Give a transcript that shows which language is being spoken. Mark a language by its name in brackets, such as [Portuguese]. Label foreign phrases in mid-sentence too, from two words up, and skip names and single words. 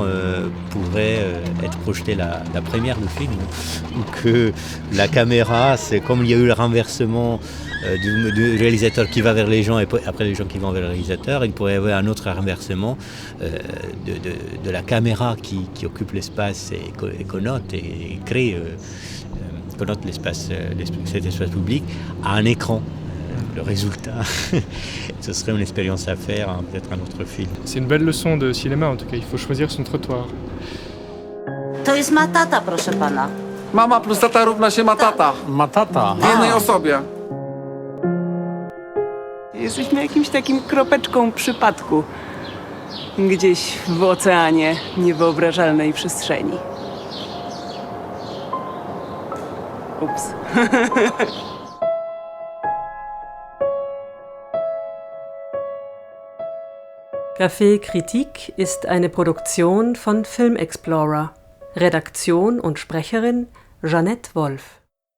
[French] pourrait être projetée la première du film, ou que la caméra, c'est comme il y a eu le renversement du réalisateur qui va vers les gens et après les gens qui vont vers le réalisateur, il pourrait y avoir un autre renversement de la caméra qui occupe l'espace et connote et crée connote cet espace public à un écran. Le résultat, ce serait une expérience à faire, hein, peut-être un autre film. C'est une belle leçon de cinéma en tout cas, il faut choisir son trottoir. [Polish] To jest matata, proszę pana. Mama plus tata równa się matata. Matata. W jednej osobie. Jesteśmy jakimś takim kropeczką przypadku. Gdzieś w oceanie niewyobrażalnej przestrzeni. Ups. [German] Café Kritik ist eine Produktion von Film Explorer. Redaktion und Sprecherin Jeanette Wolf.